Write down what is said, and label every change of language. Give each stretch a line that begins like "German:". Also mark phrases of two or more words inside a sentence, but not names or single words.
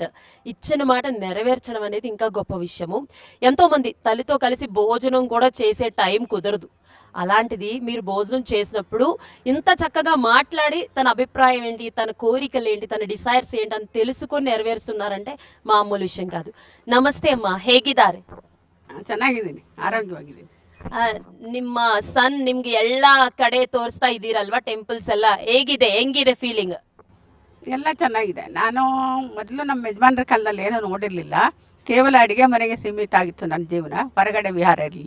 Telugu: ఇచ్చిన మాట నెరవేర్చడం అనేది ఇంకా గొప్ప విషయము. ఎంతోమంది తల్లితో కలిసి భోజనం కూడా చేసే టైం కుదరదు. అలాంటిది మీరు భోజనం చేసినప్పుడు ఇంత చక్కగా మాట్లాడి తన అభిప్రాయం ఏంటి, తన కోరికలు ఏంటి, తన డిసైర్స్ ఏంటి అని తెలుసుకొని నెరవేరుస్తున్నారంటే మామూలు ವಿಷಯ కాదు.
Kannada: ನಮಸ್ತೆ ಅಮ್ಮ, ಹೇಗಿದ್ದಾರೆ? ಚೆನ್ನಾಗಿದ್ದೀನಿ, ಆರೋಗ್ಯವಾಗಿದ್ದೀನಿ. ನಿಮ್ಮ ಸನ್ ನಿಮ್ಗೆ ಎಲ್ಲ ಕಡೆ ತೋರಿಸ್ತಾ ಇದ್ದೀರಲ್ವಾ, ಟೆಂಪಲ್ಸ್ ಎಲ್ಲ ಹೆಂಗಿದೆ ಫೀಲಿಂಗ್? ಎಲ್ಲ ಚೆನ್ನಾಗಿದೆ. ನಾನು ಮೊದಲು ನಮ್ಮ ಯಜಮಾನ್ರ ಕಾಲದಲ್ಲಿ ಏನೂ ನೋಡಿರಲಿಲ್ಲ. ಕೇವಲ ಅಡುಗೆ ಮನೆಗೆ ಸೀಮಿತ ಆಗಿತ್ತು ನನ್ನ ಜೀವನ, ಹೊರಗಡೆ ವಿಹಾರ ಇರಲಿಲ್ಲ.